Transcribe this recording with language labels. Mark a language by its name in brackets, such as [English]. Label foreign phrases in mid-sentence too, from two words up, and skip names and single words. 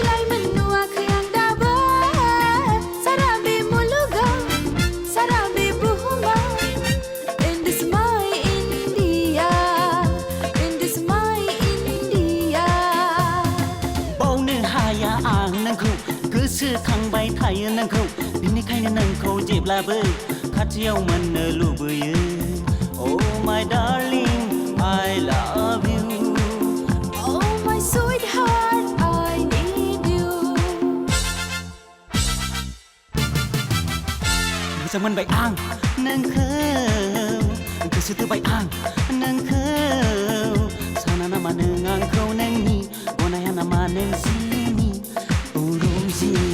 [Bodo] लाइमोन नुवाखै आं दाबो, सारा बे मुलुगाव, सारा बे बुहुमाव, [English] in this my India, in this my India। [Bodo] बावनो हाया आं नोंखौ, गोसोखांबाय थायो नोंखौ, बिनिखायनो नोंखौ जेब्लाबो खाथियाव मोननो लुबैयो। [English] Oh my darling, I love you. Oh my sweetheart, I need you. [Bodo] मोजां मोनबाय आं नोंखौ, गोसो थोबाय आं नोंखौ, साना नामा नों आंखौ नोंनि, गनाया नामा नों जिउनि औरौजे।